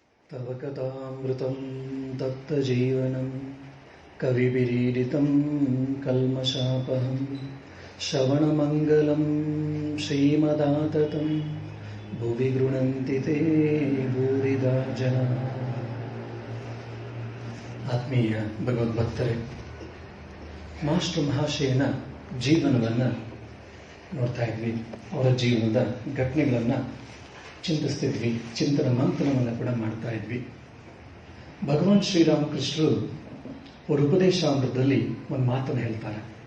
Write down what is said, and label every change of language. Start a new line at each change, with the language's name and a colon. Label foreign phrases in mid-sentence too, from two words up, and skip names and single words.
Sanskrit: तव कथामृतं तप्तजीवनं कविभिरीडितं कल्मषापहं श्रवणमङ्गलं श्रीमदाततं भुवि गृह्णन्ति ते भूरिदा जनाः.
Kannada: ಆತ್ಮೀಯ ಭಗವದ್ಭಕ್ತರೇ, ಮಾಸ್ಟರ್ ಮಹಾಶಯನ ಜೀವನವನ್ನು ನೋಡ್ತಾ ಇದ್ವಿ. ಅವರ ಜೀವನದ ಘಟನೆಗಳನ್ನು ಚಿಂತಿಸ್ತಿದ್ವಿ, ಚಿಂತನ ಮಂಥನವನ್ನು ಕೂಡ ಮಾಡ್ತಾ ಇದ್ವಿ. ಭಗವಾನ್ ಶ್ರೀರಾಮಕೃಷ್ಣರು ಅವರ ಉಪದೇಶಾಮೃತದಲ್ಲಿ ಒಂದು ಮಾತನ್ನು ಹೇಳ್ತಾರೆ.